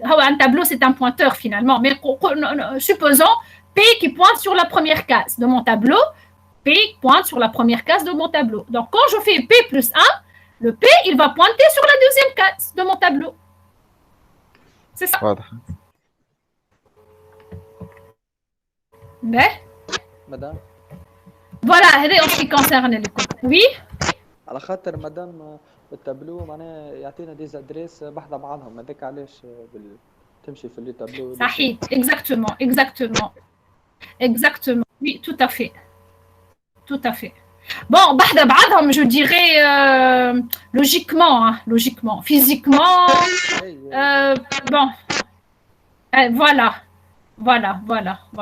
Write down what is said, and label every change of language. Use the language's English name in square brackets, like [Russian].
[French] Un tableau, c'est un pointeur finalement. Mais supposons P qui pointe sur la première case de mon tableau. P pointe sur la première case de mon tableau. Donc, quand je fais P plus 1, Le P, il va pointer sur la deuxième case de mon tableau. C'est ça. [Arabic] واضح. [French] Ben, [Arabic] مدام [French] voilà, en ce qui concerne les codes. Oui, [Arabic] على خاطر مدام التابلو معناها يعطينا دي ادريس بحذا بعضهم هذاك علاش تمشي في لي تابلو صحيح, [French] exactement. Oui, tout à fait. Bon, [Arabic] بعد بعضهم, [French] je dirais logiquement, physiquement. Bon, voilà.